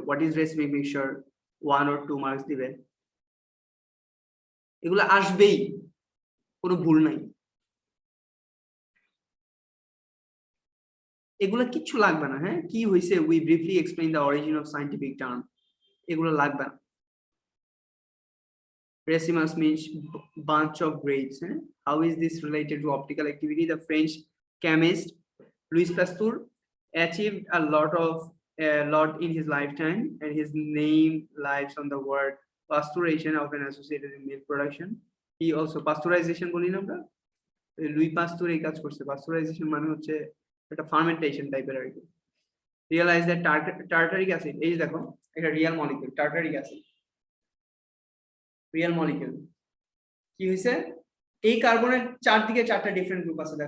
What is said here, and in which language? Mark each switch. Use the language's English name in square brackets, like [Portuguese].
[English] what is recipe mixture, [Bangla] 1 or 2 marks দিবে। এগুলো আসবেই, কোনো ভুল নাই। এগুলো কিচ্ছু লাগবে না। হ্যাঁ, কি হয়েছে, [English] we briefly explain the origin of scientific term, [Bangla] এগুলো লাগবে না। [English] Racemus means bunch of grapes. How is this related to optical activity? The French chemist Louis Pasteur achieved a lot in his lifetime, and his name lies on the word pasteurization, often associated with milk production. He also pasteurization [Bangla] বলি না আমরা, Luis পাস্তুর এই কাজ করছে। pasteurization মানে হচ্ছে একটা fermentation টাইপের আর কি। [English] Realize that tartaric acid, [Bangla] এই যে দেখো এটা real molecule, tartaric acid real molecule. কি হয়েছে, এই কার্বনের চারদিকে 4টা ডিফারেন্ট গ্রুপ আছে।